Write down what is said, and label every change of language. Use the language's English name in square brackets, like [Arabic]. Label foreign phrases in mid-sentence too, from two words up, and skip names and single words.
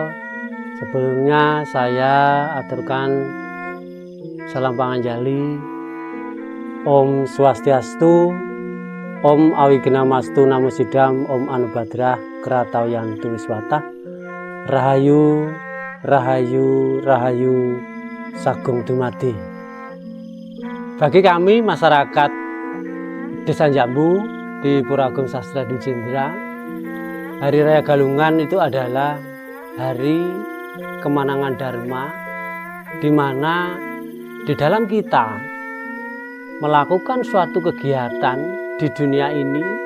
[Indonesian] Sebelumnya saya aturkan salam panganjali, [Sanskrit] ॐ स्वस्त्यस्तु, ॐ अविघ्नमस्तु नमो सिद्धम्, ॐ आनोभद्राः क्रतवोयन्तु विश्वतः, [Balinese] Rahayu, Rahayu, Rahayu, Sagung Dumadi. [Indonesian] Bagi kami masyarakat Desa Jambu di Pura Agung Sastra Dwi Jendra, Hari Raya Galungan itu adalah hari kemenangan Dharma, di mana di dalam kita melakukan suatu kegiatan di dunia ini